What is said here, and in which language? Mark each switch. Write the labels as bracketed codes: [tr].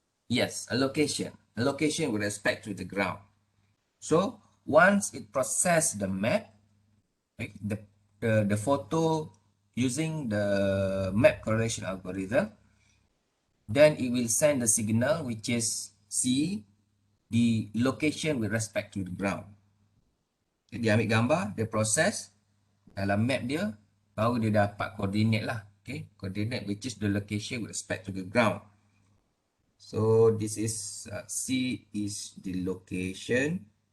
[en] Yes, a location with respect to the ground. So once it process the map, right, the photo using the map correlation algorithm, then it will send the signal which is C, the location with respect to the ground. [ms] Dia ambil gambar, dia proses dalam map dia, baru dia dapat koordinat lah. [en] Okay, coordinate which is the location with respect to the ground. So this is C is the location.